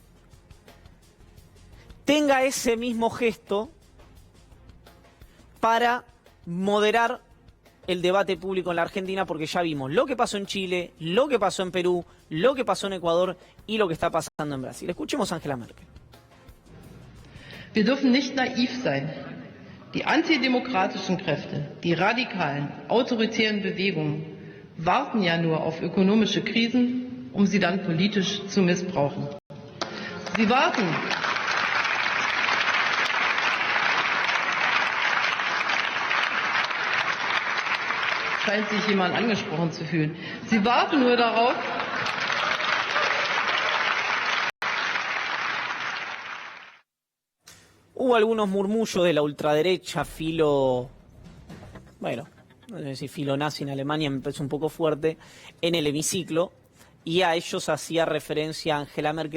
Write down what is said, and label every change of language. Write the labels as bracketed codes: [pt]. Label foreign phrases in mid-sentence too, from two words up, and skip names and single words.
[es] tenga ese mismo gesto para moderar el debate público en la Argentina, porque ya vimos lo que pasó en Chile, lo que pasó en Perú, lo que pasó en Ecuador y lo que está pasando en Brasil. Escuchemos a Angela Merkel. [de] Wir dürfen nicht naiv sein. Die antidemokratischen Kräfte, die radikalen, autoritären Bewegungen warten ja nur auf ökonomische Krisen, um sie dann politisch zu missbrauchen. Sie warten. Scheint sich jemand angesprochen zu fühlen. Sie warten nur darauf, [es] hubo algunos murmullos de la ultraderecha filo, bueno, no sé si filo nazi en Alemania me parece un poco fuerte, en el hemiciclo, y a ellos hacía referencia Angela Merkel.